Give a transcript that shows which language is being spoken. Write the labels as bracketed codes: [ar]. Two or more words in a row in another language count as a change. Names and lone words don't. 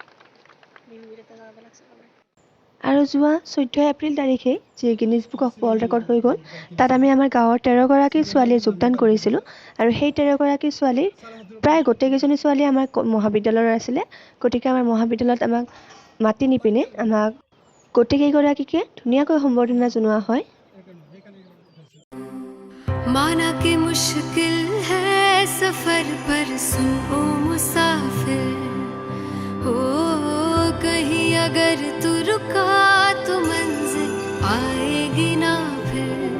[as] আৰু যোৱা 14 এপ্ৰিল তাৰিখে যি গিনিজ বুক অফ ৱৰ্ল্ড ৰেকৰ্ড হৈ গ'ল, তাত আমি আমাৰ গাঁৱৰ 13গৰাকী ছোৱালীয়ে যোগদান কৰিছিলোঁ আৰু সেই 13গৰাকী ছোৱালীৰ প্ৰায় গোটেইকেইজনী ছোৱালী আমাৰ মহাবিদ্যালয়ৰ আছিলে। গতিকে আমাৰ মহাবিদ্যালয়ত আমাক মাতি নিপিনে আমাক গোটেইকেইগৰাকীকে ধুনীয়াকৈ সম্বৰ্ধনা জনোৱা হয়। [hi] माना कि मुश्किल है सफर पर सुन ओ मुसाफिर हो, कहीं अगर तू रुका तो मंजिल आएगी ना फिर।